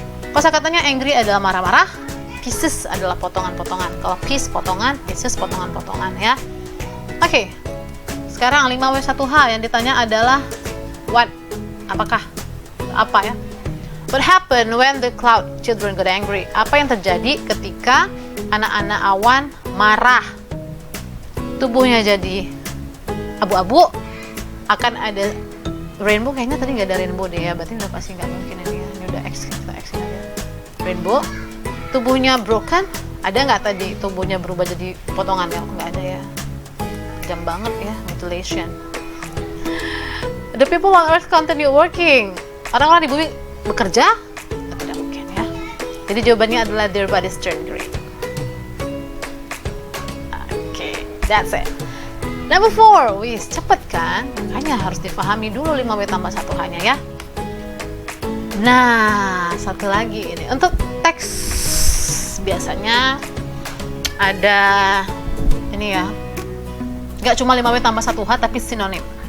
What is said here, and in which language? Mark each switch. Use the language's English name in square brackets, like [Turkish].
[Indonesian] Kosakatanya angry adalah marah-marah. Pieces adalah potongan-potongan. Kalau piece potongan, pieces potongan-potongan ya. Oke, sekarang 5W1H yang ditanya adalah what? Apakah? Apa ya? [English] What happened when the Cloud children got angry? [Indonesian] Apa yang terjadi ketika anak-anak awan marah? Tubuhnya jadi abu-abu. Akan ada rainbow, kayaknya tadi nggak ada rainbow deh ya. Berarti udah pasti nggak mungkin ini ya. Ini udah X, kita X aja. Rainbow. Tubuhnya broken. Ada nggak tadi tubuhnya berubah jadi potongan? Ya, nggak ada ya. kejam banget ya, mutilation. [English] The people on earth continue working. [Indonesian] Orang-orang di bumi bekerja? Tidak mungkin ya. Jadi jawabannya adalah [English] their bodies turn green. Oke, that's it. Number 4, [Javanese] wis cepet kan? [Indonesian] Makanya harus difahami dulu 5W tambah 1H-nya ya. Nah, satu lagi ini untuk teks biasanya ada ini ya, nggak cuma 5W tambah 1H tapi sinonim.